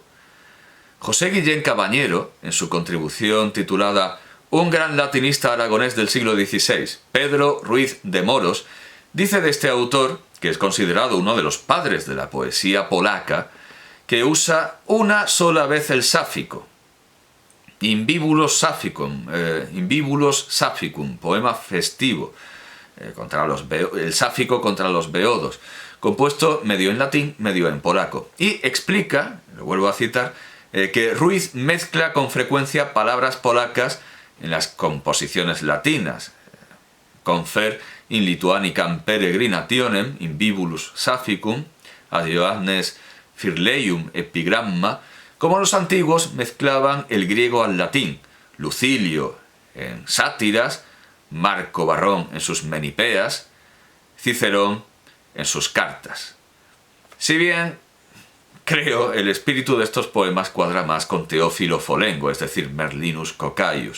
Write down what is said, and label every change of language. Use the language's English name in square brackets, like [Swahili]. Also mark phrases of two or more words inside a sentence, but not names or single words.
[Spanish] José Guillén Cabañero, en su contribución titulada Un gran latinista aragonés del siglo XVI, Pedro Ruiz de Moros, dice de este autor, que es considerado uno de los padres de la poesía polaca, que usa una sola vez el sáfico. [Latin] Invibulos Saficum, [Spanish] poema festivo, el sáfico contra los beodos, compuesto medio en latín, medio en polaco. Y explica, lo vuelvo a citar, que Ruiz mezcla con frecuencia palabras polacas en las composiciones latinas. [Latin] Confer in Lituanicam peregrinationem invibulus Saficum ad Ioannes Firleium epigramma, [Spanish] como los antiguos mezclaban el griego al latín, Lucilio en sátiras, Marco Barrón en sus menipeas, Cicerón en sus cartas. Si bien, creo, el espíritu de estos poemas cuadra más con Teófilo Folengo, es decir, Merlinus Coccaius.